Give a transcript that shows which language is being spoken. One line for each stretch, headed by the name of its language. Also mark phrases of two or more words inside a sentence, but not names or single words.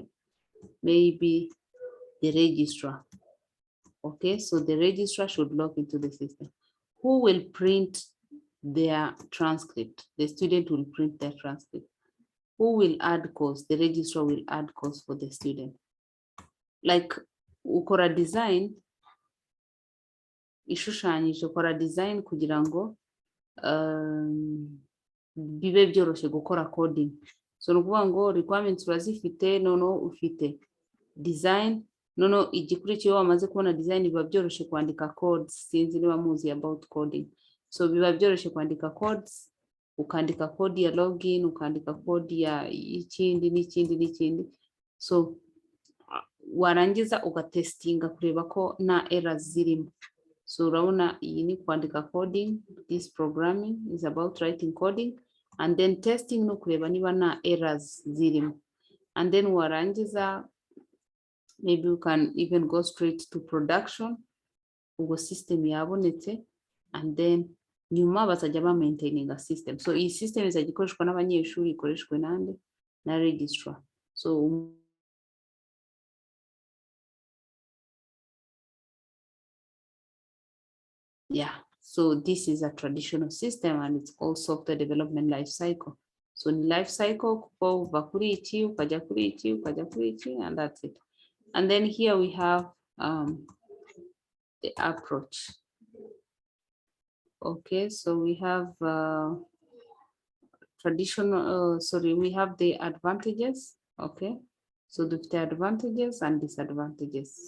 English: Maybe the registrar. Okay, so the registrar should log into the system. Who will print their transcript? The student will print their transcript. Who will add course? The registrar will add course for the student.
Kinyarwanda: Like ukora design, ishushanyije ukora design kugira ngo bibe byoroshye gukora coding. So nukuvuga ngo requirements urazifite, noneho ufite design, noneho igikurikiyeho wamaze kubona design biba byoroshye kwandika codes. Sinzi niba muzi
English: about coding.
Kinyarwanda: So biba byoroshye kwandika codes, ukandika code ya login, ukandika code ya ikindi n'ikindi. So warangiza ugatestinga kureba ko nta errors zirimo. So urabona iyi ni kwandika coding,
English: this programming is about writing coding, and then testing
Kinyarwanda: no kureba niba nta errors zirimo.
English: And then warangiza, maybe you can even go straight to production,
Kinyarwanda: ubwo system yabonetse,
English: and then
Kinyarwanda: nyuma bazajya ba
English: maintaining a system.
Kinyarwanda: So iyi system izajya ikoreshwa n'abanyeshuri, ikoreshwe nande na registrar.
English: So yeah, so this is a traditional system and it's called software development life cycle. So in life cycle,
Kinyarwanda: uva kuri iki, ukajya kuri iki, ukajya kuri iki,
English: and that's it. And then here we have the approach. Okay, so we have we have the advantages. Okay, so the advantages and disadvantages.